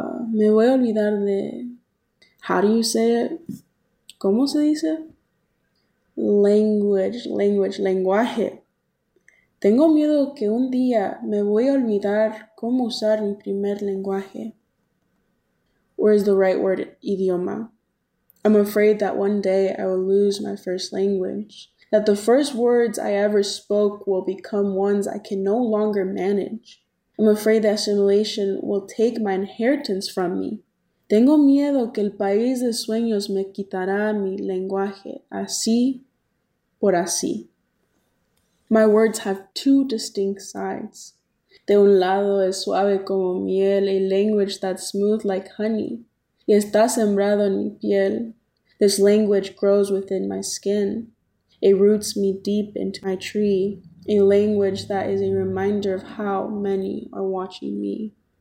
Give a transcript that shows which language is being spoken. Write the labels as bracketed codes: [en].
[es] me voy a olvidar de... [en] How do you say it? [es] ¿Cómo se dice? Lenguaje. Tengo miedo que un día me voy a olvidar cómo usar mi primer lenguaje. [en] Or is the right word, idioma. I'm afraid that one day I will lose my first language. That the first words I ever spoke will become ones I can no longer manage. I'm afraid that assimilation will take my inheritance from me. [es] Tengo miedo que el país de sueños me quitará mi lenguaje, así por así. [en] My words have two distinct sides. [es] De un lado es suave como miel, [en] a language that's smooth like honey, [es] y está sembrado en mi piel. [en] This language grows within my skin. It roots me deep into my tree, a language that is a reminder of how many are watching me.